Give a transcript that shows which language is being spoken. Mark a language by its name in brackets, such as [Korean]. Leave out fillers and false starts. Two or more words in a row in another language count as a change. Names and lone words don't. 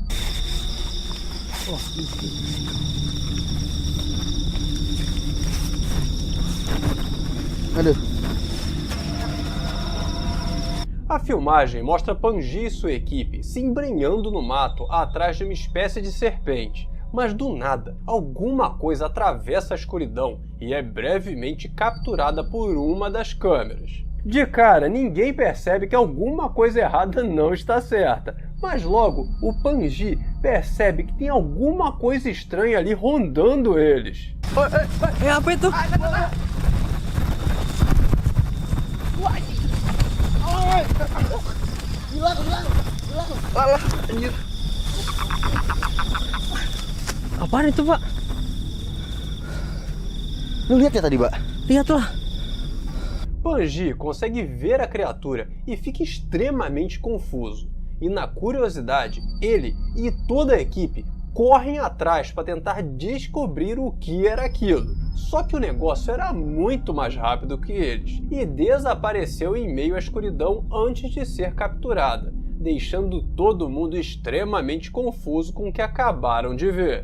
[Portuguese] A filmagem mostra Panji e sua equipe se embrenhando no mato atrás de uma espécie de serpente, Mas do nada, alguma coisa atravessa a escuridão e é brevemente capturada por uma das câmeras. De cara, ninguém percebe que alguma coisa errada não está certa, mas logo o Panji percebe que tem alguma coisa estranha ali rondando eles. [Indonesian] Apa itu? Apaan itu, Pak? Lu lihat ya tadi, Mbak? Lihat lah. [Portuguese] Panji consegue ver a criatura e fica extremamente confuso. E na curiosidade, ele e toda a equipe correm atrás para tentar descobrir o que era aquilo. Só que o negócio era muito mais rápido que eles e desapareceu em meio à escuridão antes de ser capturada, deixando todo mundo extremamente confuso com o que acabaram de ver.